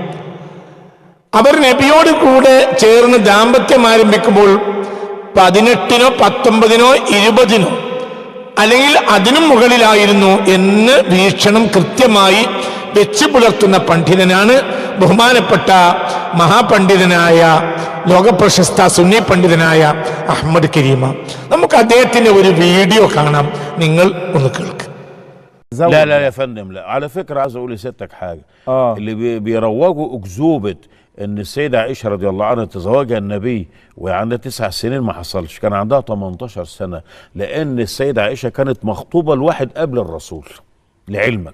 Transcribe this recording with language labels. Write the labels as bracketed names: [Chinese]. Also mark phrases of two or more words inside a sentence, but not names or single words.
[Malayalam] അവർ നബിയോട് കൂടെ ചേർന്ന് ദാമ്പത്യം ആരംഭിക്കുമ്പോൾ 18നോ 19നോ 20നോ അല്ലെങ്കിൽ അതിനും മുകളിലായിരുന്നു എന്ന് വീക്ഷണം കൃത്യമായി വെച്ചു പുലർത്തുന്ന പണ്ഡിതനാണ് ബഹുമാനപ്പെട്ട മഹാപണ്ഡിതനായ ലോകപ്രശസ്ത സുന്നി പണ്ഡിതനായ അഹ്മദ് കരീമ. നമുക്ക് അദ്ദേഹത്തിന്റെ ഒരു വീഡിയോ കാണാം, നിങ്ങൾ ഒന്ന് കേൾക്ക്. [Arabic] لا لا يا فندم، لا على فكرة عايز اقول لسيادتك حاجة. اللي بيروجوا اكذوبة ان السيدة عائشة رضي الله عنها تزوجها النبي وهي عندها 9 سنين، ما حصلش، كان عندها 18 سنة، لان السيدة عائشة كانت مخطوبة لواحد قبل الرسول لعلمك.